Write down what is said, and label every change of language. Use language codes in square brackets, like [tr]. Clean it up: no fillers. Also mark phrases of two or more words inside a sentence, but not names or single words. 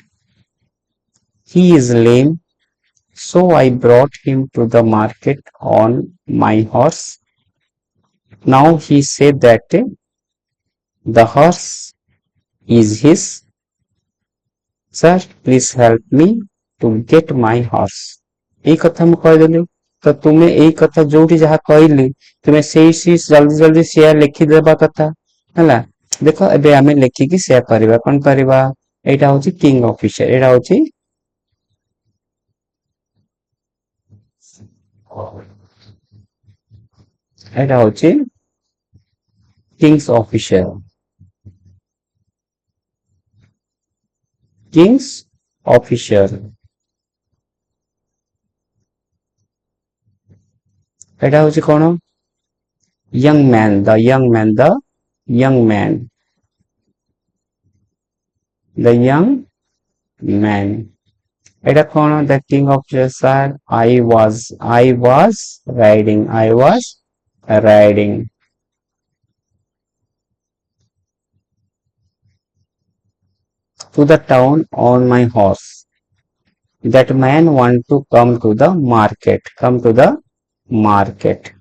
[en] He is lame, so I brought him to the market on my horse. Now he said that the horse is his. Sir, please help me to get my horse। [or] এই কথা ମୁଁ କହିଦେଲି, ତ ତୁମେ ଏଇ କଥା ଯୋଉଠି ଯାହା କହିଲି ତୁମେ ସେଇ ଜଲ୍ଦି ଜଲ୍ଦି ସେୟା ଲେଖିଦେବା କଥା ହେଲା। ଦେଖ ଏବେ ଆମେ ଲେଖିକି ସେୟା କରିବା, କଣ କରିବା, ଏଇଟା ହଉଛି [en] king officer, [or] ଏଇଟା ହଉଛି [en] king's officer, king's officer. [or] ଏଇଟା ହଉଛି କଣ, [en] young man, the young man, the young man, the young man। [or] ଏଇଟା କଣ, [en] the king officer, sir, I was riding to the town on my horse. That man want to come to the market.